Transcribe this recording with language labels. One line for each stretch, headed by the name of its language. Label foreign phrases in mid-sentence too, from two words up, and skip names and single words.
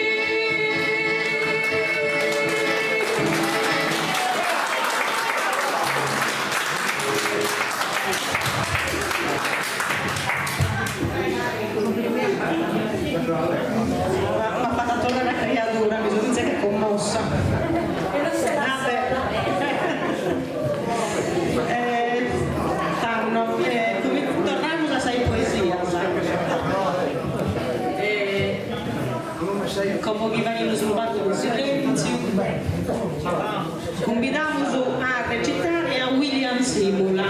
Italian: Ma ha fatto tornare la creatura, bisogna dire che è commossa.
Portuguese: Tornamos a essa poesia. Como que vai nos rubando o silêncio. Convidamos a recitare a William Simula.